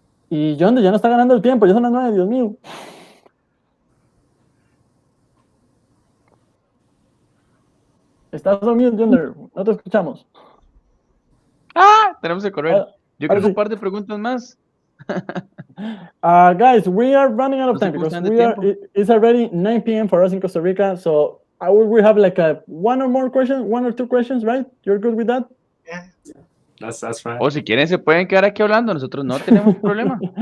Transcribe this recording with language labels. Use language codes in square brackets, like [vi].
[es] Y John, ya no está ganando el tiempo, ya son las 9, Dios mío. Estás dormido, John, no te escuchamos. Tenemos que correr. Yo creo que un par de preguntas más. [en] Guys, we are running out of time because it's already 9 p.m. for us in Costa Rica, so we have like one or two questions, right? You're good with that? Yeah. That's fine. [es] O si quieren se pueden quedar aquí hablando, nosotros no tenemos problema.